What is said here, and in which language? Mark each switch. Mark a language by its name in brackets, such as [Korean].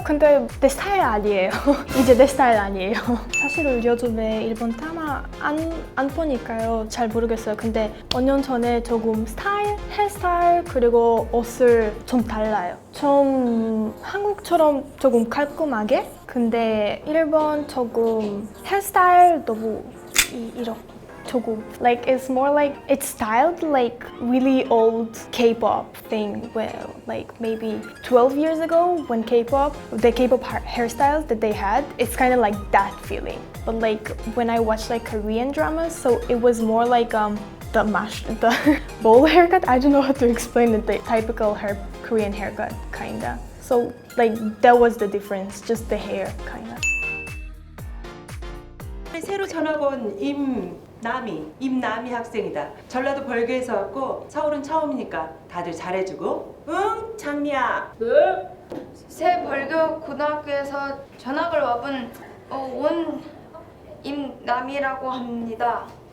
[Korean] 근데 내 스타일 아니에요. 이제 내 스타일 아니에요. 사실 요즘에 일본 드라마 안 보니까요. 잘 모르겠어요. 근데 5년 전에 조금 헤어스타일 그리고 옷을 좀 달라요. 좀 한국처럼 조금 깔끔하게? 근데 일본 조금 헤어스타일 너무 이렇게 조금 [English] like it's more like it's styled like really old K-pop thing where like maybe 12 years ago when the K-pop hairstyles that they had, it's kind of like that feeling. But like when I watch like Korean dramas, so it was more like the bowl haircut. I don't know how to explain it. The typical Korean haircut kinda. So like that was the difference, just the hair kinda. [Korean] 새로 전학 온 임남이 학생이다. 전라도 벌교에서 왔고 서울은 처음이니까 다들 잘해주고. 응, 장미야. 네. 새 벌교 고등학교에서 전학을 와본 온 임남이라고 합니다.